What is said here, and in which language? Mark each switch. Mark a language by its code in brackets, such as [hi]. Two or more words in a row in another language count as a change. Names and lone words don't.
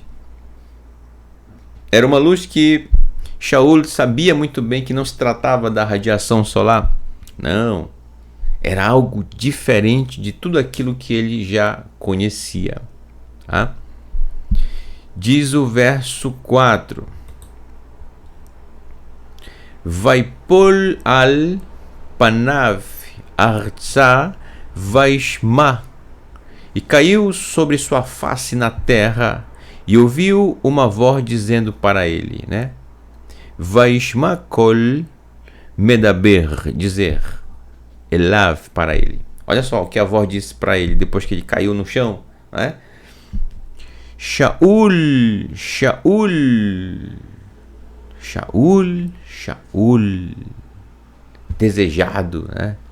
[pt] Era uma luz que Shaul sabia muito bem que não se tratava da radiação solar. Não, era algo diferente de tudo aquilo que ele já conhecia. Tá? Diz o verso 4: [he] ויפול על פניו ארצה וישמע, [pt] E caiu sobre sua face na terra, e ouviu uma voz dizendo para ele, né? [he] וישמע קול מדבר, [pt] dizer, Elav, para ele. Olha só o que a voz disse para ele depois que ele caiu no chão, né? Shaul, Shaul, Shaul, Shaul, desejado, né?